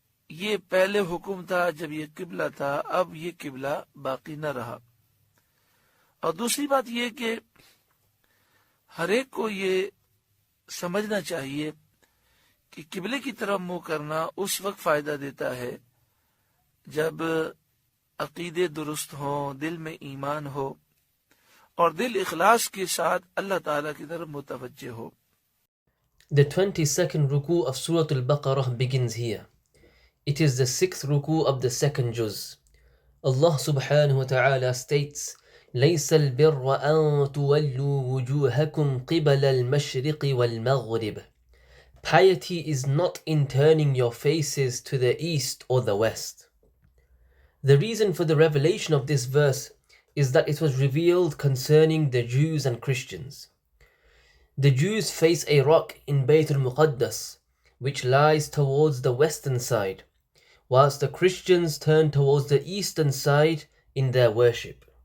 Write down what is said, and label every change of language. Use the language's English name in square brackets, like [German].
[Urdu] یہ پہلے حکم تھا جب یہ قبلہ تھا، اب یہ قبلہ باقی نہ رہا۔ اور دوسری بات یہ کہ ہر ایک کو یہ سمجھنا چاہیے کہ قبلے کی طرف منہ کرنا اس وقت فائدہ دیتا ہے جب عقیدے درست ہوں، دل میں ایمان ہو، اور دل اخلاص کے ساتھ اللہ تعالیٰ کی طرف متوجہ ہو۔ [English] The 22nd ruku of Surah Al-Baqarah begins here. It is the 6th ruku of the second juz. Allah subhanahu wa ta'ala states, [Arabic] لَيْسَ الْبِرَّ أَن تُوَلُّوا وُجُوهَكُمْ قِبَلَ الْمَشْرِقِ وَالْمَغْرِبِ. [English] Piety is not in turning your faces to the east or the west. The reason for the revelation of this verse is that it was revealed concerning the Jews and Christians. The Jews face a rock in Bayt al-Muqaddas, which lies towards the western side, whilst the Christians turn towards the eastern side in their worship.